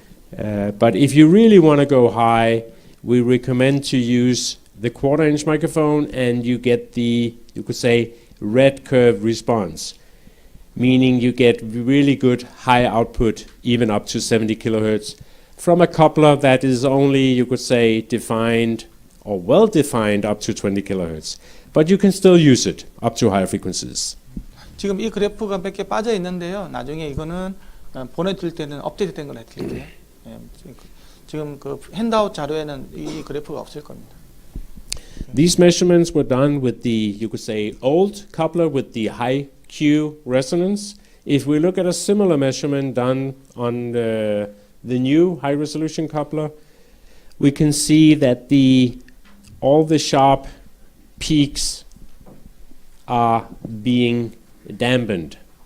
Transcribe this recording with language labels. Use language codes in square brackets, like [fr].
[en] But if you really want to go high, we recommend to use the quarter-inch microphone, and you get the, you could say, red curve response, meaning you get really good high output, even up to 70 kilohertz, from a coupler that is only, you could say, defined or well-defined up to 20 kilohertz. But you can still use it up to higher frequencies. [ko] 지금 이 그래프가 몇 개 빠져 있는데요. 나중에 이거는 보내드릴 때는 업데이트된 걸 해드릴게요. 지금 그 핸드아웃 자료에는 이 그래프가 없을 겁니다. [en] These measurements were done with the, you could say, old coupler with the high Q resonance. If we look at a similar measurement done on the new high resolution coupler, we can see that all the sharp peaks are being dampened.